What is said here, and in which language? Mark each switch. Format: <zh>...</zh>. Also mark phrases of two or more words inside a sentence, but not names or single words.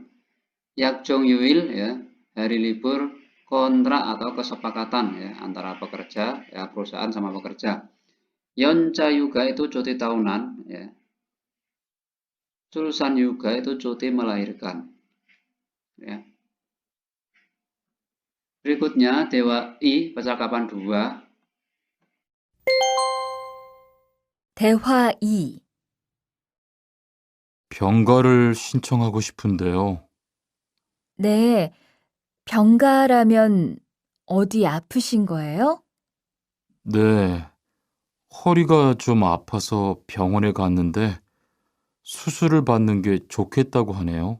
<ko>약정 휴일</ko> <id>ya, hari libur kontrak atau kesepakatan ya antara pekerja ya, perusahaan sama pekerja.</id> <ko>연차 휴가</ko> <id>itu cuti tahunan ya.</id> <ko>출산 휴가</ko> <id>itu cuti melahirkan ya. Berikutnya Dewa I percakapan 2.</id> <ko>대화 2. 병가를 신청하고 싶은데요. 네, 병가라면 어디 아프신 거예요? 네, 허리가 좀 아파서 병원에 갔는데 수술을 받는 게 좋겠다고 하네요.</ko>